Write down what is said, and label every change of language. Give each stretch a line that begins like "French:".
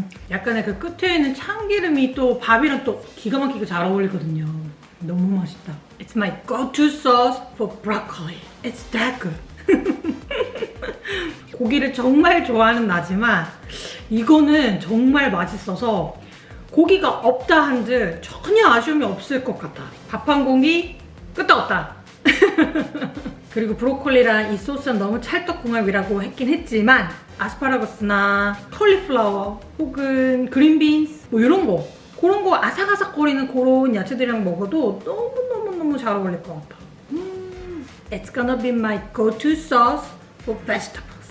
Korean: 약간의 그 끝에 있는 참기름이 또 밥이랑 또 기가 막히게 잘 어울리거든요. 너무 맛있다.
English: It's my go-to sauce for broccoli. It's that good.
Korean: 고기를 정말 좋아하는 나지만 이거는 정말 맛있어서 고기가 없다 한들 전혀 아쉬움이 없을 것 같아. 밥 한 공기 끄떡없다. 그리고 브로콜리랑 이 소스는 너무 찰떡궁합이라고 했긴 했지만 아스파라거스나 컬리플라워 혹은 그린빈스 뭐 이런 거 그런 거 아삭아삭거리는 그런 야채들이랑 먹어도 너무너무너무 잘 어울릴 것 같아.
English: It's gonna be my go-to sauce for vegetables.